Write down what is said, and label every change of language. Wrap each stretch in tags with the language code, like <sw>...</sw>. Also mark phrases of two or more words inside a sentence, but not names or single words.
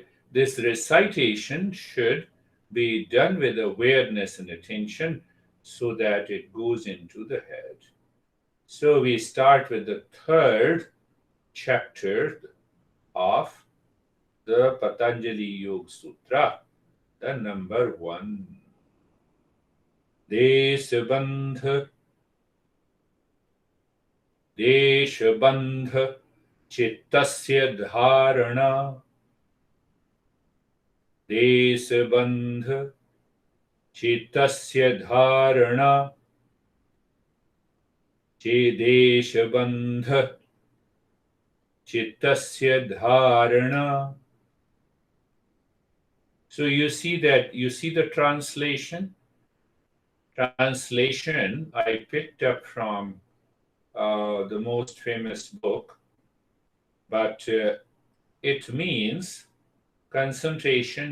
<en>This recitation should be done with awareness and attention. so that it goes into the head. So we start with the third chapter of the Patanjali Yoga Sutra, the number 1.</en> <sa>देशबन्ध चित्तस्य धारणा. देशबन्ध चित्तस्य धारणा. चेदेशबन्ध चित्तस्य धारणा.</sa> <en>So you see the translation. Translation I picked up from the most famous book, but it means concentration.</en>